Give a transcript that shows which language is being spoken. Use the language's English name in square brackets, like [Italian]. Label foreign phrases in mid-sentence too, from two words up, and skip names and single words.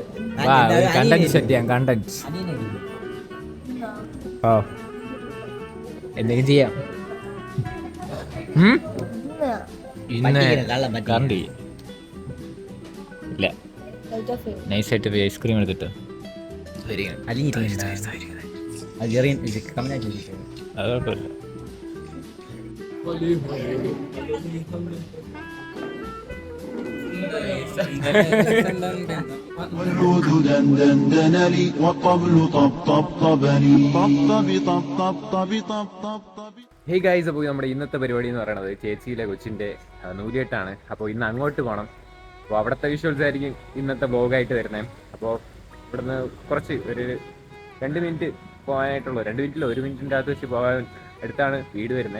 [English] content set [Malayalam] ചെയ്യാം, കണ്ടന്റ്. ഓ എന്തെങ്കിലും ചെയ്യാം. ഇന്ന് കറണ്ട് ഇല്ല. നൈസായിട്ട് ഐസ്ക്രീം എടുത്തിട്ട് അത് കുഴപ്പമില്ല. [Arabic] والعود دندن لي والطبل طبطبني طبطب. [English] hey guys, [Malayalam] അപ്പോൾ നമ്മുടെ ഇന്നത്തെ പരിപാടി എന്ന് പറയുന്നത് ചേച്ചിയിലെ കൊച്ചിൻ്റെ നൂലിയെട്ടാണ്. അപ്പോൾ ഇന്ന് അങ്ങോട്ട് പോകണം. അപ്പോൾ അവിടുത്തെ വിഷ്വൽസ് ആയിരിക്കും ഇന്നത്തെ വ്ലോഗായിട്ട് വരുന്നത്. അപ്പോൾ ഇവിടുന്ന് കുറച്ച് ഒരു 2 മിനിറ്റ് പോകാനായിട്ടുള്ളൂ. 2 മിനിറ്റിലോ 1 മിനിറ്റിൻ്റെ അകത്ത് വെച്ച് പോകാൻ അടുത്താണ് വീട് വരുന്നത്.